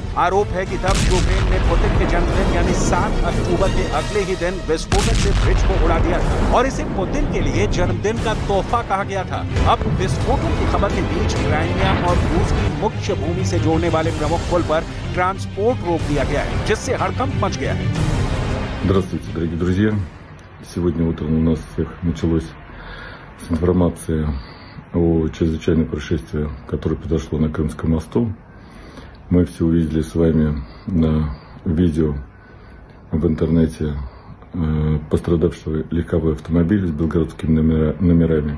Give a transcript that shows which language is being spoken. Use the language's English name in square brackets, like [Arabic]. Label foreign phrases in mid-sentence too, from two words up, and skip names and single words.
[Hindi] आरोप है कि तब यूक्रेन ने पुतिन के जन्मदिन यानी 7 अक्टूबर के अगले ही दिन विस्फोटक से ब्रिज को उड़ा दिया था और इसे पुतिन के लिए जन्मदिन का तोहफा कहा गया था। अब विस्फोटों की खबर के बीच क्राइमिया और रूस की मुख्य भूमि से जोड़ने वाले प्रमुख पुल पर ट्रांसपोर्ट रोक दिया गया है, जिससे हड़कंप मच गया है। [Russian] Здравствуйте, дорогие друзья! Сегодня утром у нас всех началось с информации о чрезвычайном происшествии, которое произошло на Крымском мосту. Мы все увидели с вами на видео в интернете пострадавшего легковой автомобиль с белгородскими номерами.